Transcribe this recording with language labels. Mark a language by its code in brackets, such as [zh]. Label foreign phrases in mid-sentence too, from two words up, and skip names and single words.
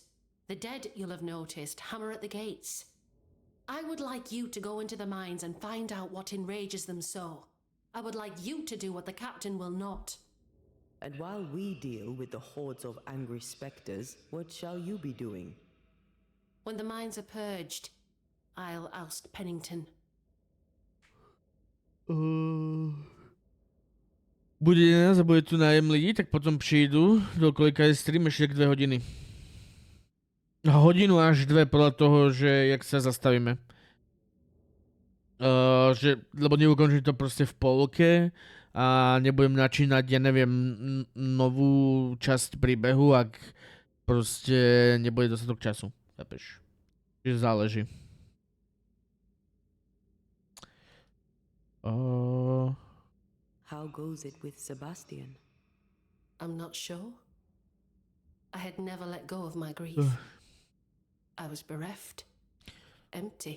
[en] The dead, you'll have noticed, hammer at the gates. I would like you to go into the mines and find out what enrages them so. I would like you to do what the captain will not. And while we deal with the hordes of angry spectres, what shall you be doing? When the mines are purged, I'll oust Pennington. [cs] Bude 11 a bude tu nájem lidí, tak potom přijdu, do kolika je stream, ještě 2 hodiny. [sk] Hodinu až 2 podľa toho, že jak sa zastavíme. Lebo neukončím to proste v polke a nebudem načínať, ja neviem, novú časť príbehu, ak proste nebude dostatok času. Chápeš? Čiže záleží. [en] How goes it with Sebastian? I'm not sure. I had never let go of my grief. I was bereft, empty.